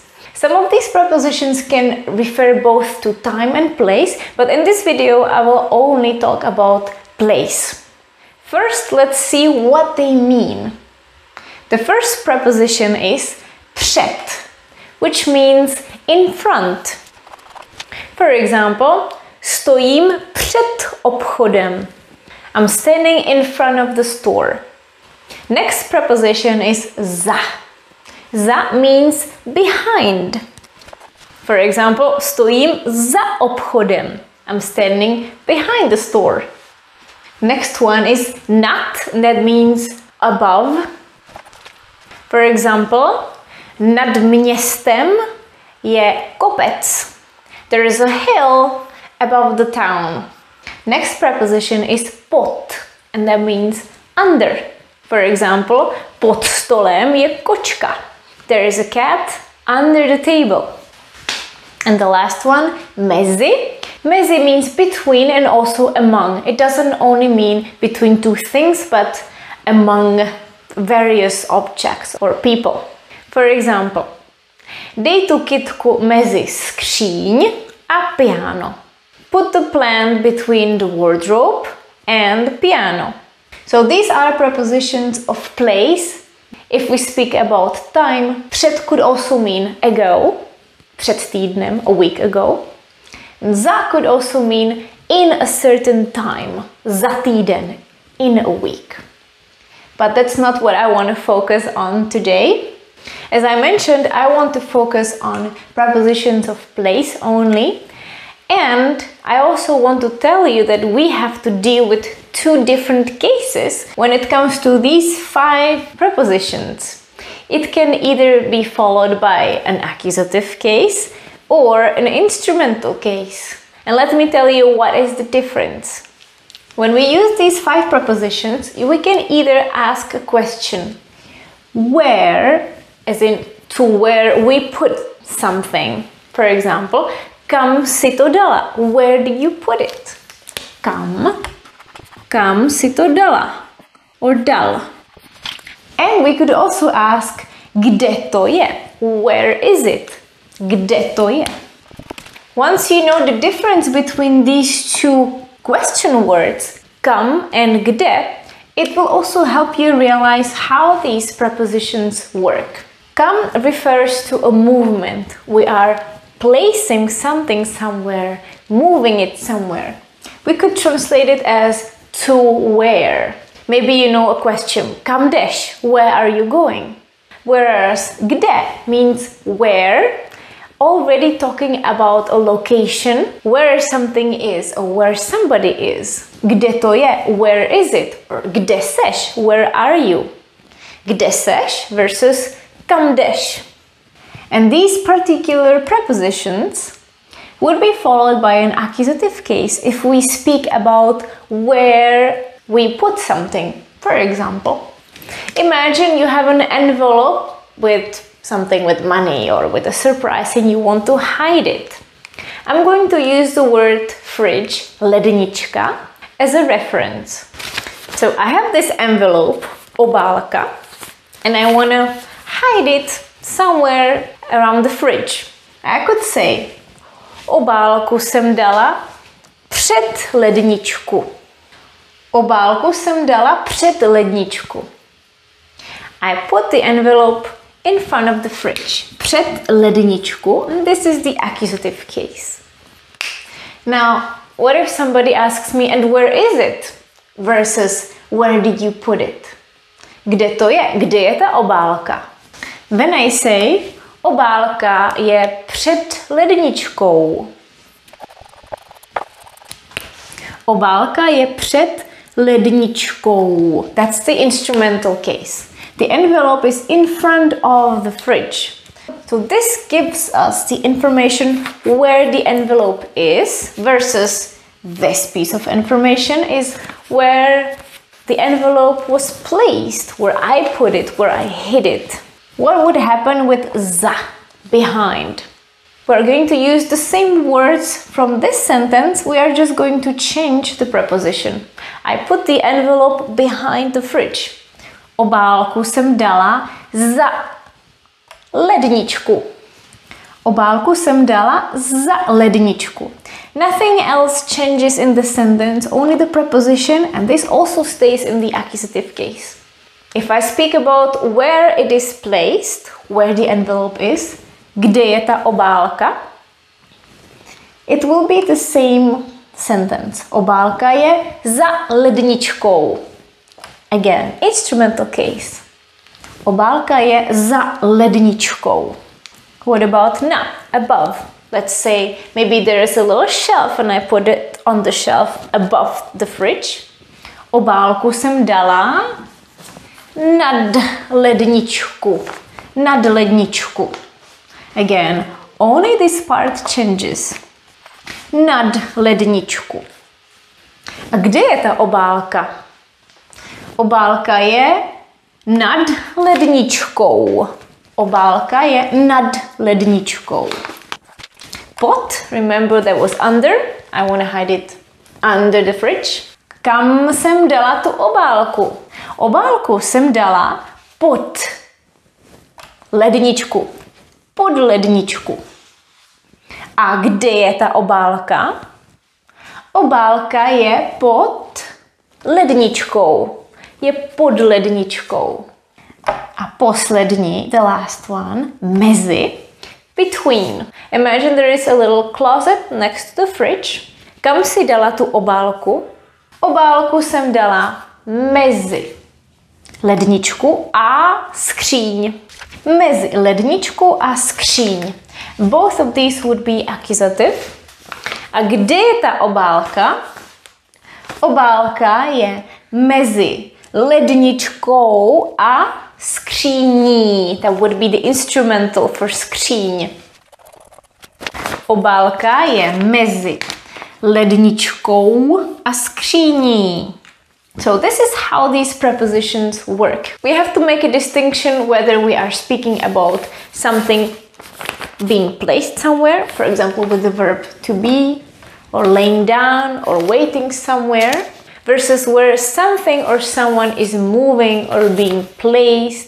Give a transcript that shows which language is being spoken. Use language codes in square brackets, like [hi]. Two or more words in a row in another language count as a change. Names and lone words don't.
[en] Some of these prepositions can refer both to time and place, but in this video, I will only talk about place. First, let's see what they mean. The first preposition is před, which means in front. For example, [cs] stojím před obchodem. [en] I'm standing in front of the store. Next preposition is za. Za means behind. For example, [cs] stojím za obchodem. [en] I'm standing behind the store. Next one is nad, that means above. For example, [cs] nad městem je kopec. [en] There is a hill above the town. Next preposition is pod, and that means under. For example, [cs] pod stolem je kočka. [en] There is a cat under the table. And the last one, mezi. Mezi means between and also among. It doesn't only mean between two things, but among various objects or people. For example, [cs] dej tu kytku mezi skříň a piano. [en] Put the plant between the wardrobe and the piano. So these are prepositions of place. If we speak about time, před could also mean ago, [cs] před týdnem, [en] a week ago. Za could also mean in a certain time, [cs] za týden, [en] in a week. But that's not what I want to focus on today. As I mentioned, I want to focus on prepositions of place only. And I also want to tell you that we have to deal with 2 different cases when it comes to these 5 prepositions. It can either be followed by an accusative case or an instrumental case. And let me tell you what is the difference. When we use these 5 prepositions, we can either ask a question, where, as in to where we put something. For example, [cs] kam si to dala? [en] Where did you put it? [cs] Kam si to dala? [en] Or dal. And we could also ask, [cs] kde to je? [en] Where is it? [cs] Kde to je? [en] Once you know the difference between these 2 question words, kam and kde, it will also help you realize how these prepositions work. Kam refers to a movement. We are placing something somewhere, moving it somewhere. We could translate it as to where. Maybe you know a question, [cs] kam jdeš? [en] Where are you going? Whereas kde means where, already talking about a location where something is or where somebody is. [cs] Kde to je? [en] Where is it? Or [cs] kde seš? [en] Where are you? [cs] Kde seš versus kam jdeš? [en] And these particular prepositions would be followed by an accusative case if we speak about where we put something. For example, imagine you have an envelope with something with money or with a surprise and you want to hide it. I'm going to use the word fridge, lednička, as a reference. So I have this envelope, obálka, and I want to hide it somewhere around the fridge. I could say, [cs] obálku jsem dala před ledničku. Obálku jsem dala před ledničku. [en] I put the envelope in front of the fridge. [cs] Před ledničku, [en] and this is the accusative case. Now, what if somebody asks me, and where is it? Versus, where did you put it? [cs] Kde to je? Kde je ta obálka? [en] When I say, [cs] obálka je před ledničkou. Obálka je před ledničkou. [en] That's the instrumental case. The envelope is in front of the fridge. So this gives us the information where the envelope is versus this piece of information is where the envelope was placed, where I put it, where I hid it. What would happen with za, behind? we're going to use the same words from this sentence. We are just going to change the preposition. I put the envelope behind the fridge. [cs] Obálku jsem dala za ledničku. Obálku jsem dala za ledničku. [en] Nothing else changes in the sentence, only the preposition, and this also stays in the accusative case. If I speak about where it is placed, where the envelope is, [cs] kde je ta obálka, [en] it will be the same sentence. [cs] Obálka je za ledničkou. [en] Again, instrumental case. [cs] Obálka je za ledničkou. [en] What about na, above? Let's say maybe there is a little shelf and I put it on the shelf above the fridge. [cs] Obálku jsem dala nad ledničku. Nad ledničku. [en] Again, only this part changes. [cs] Nad ledničku. A kde je ta obálka? Obálka je nad ledničkou. Obálka je nad ledničkou. [en] Pod, remember that was under. I want to hide it under the fridge. [cs] Kam jsem dala tu obálku? Obálku jsem dala pod ledničku. Pod ledničku. A kde je ta obálka? Obálka je pod ledničkou. Je pod ledničkou. A poslední, [en] the last one, mezi, between. Imagine there is a little closet next to the fridge. [cs] Kam si dala tu obálku? Obálku jsem dala mezi ledničku a skříň. Mezi ledničku a skříň. [en] Both of these would be accusative. [cs] A kde je ta obálka? Obálka je mezi ledničkou a skříní. [en] That would be the instrumental for skříň. [cs] Obálka je mezi ledničkou a skříní. [en] So this is how these prepositions work. We have to make a distinction whether we are speaking about something being placed somewhere, for example with the verb to be, or laying down, or waiting somewhere, versus where something or someone is moving or being placed.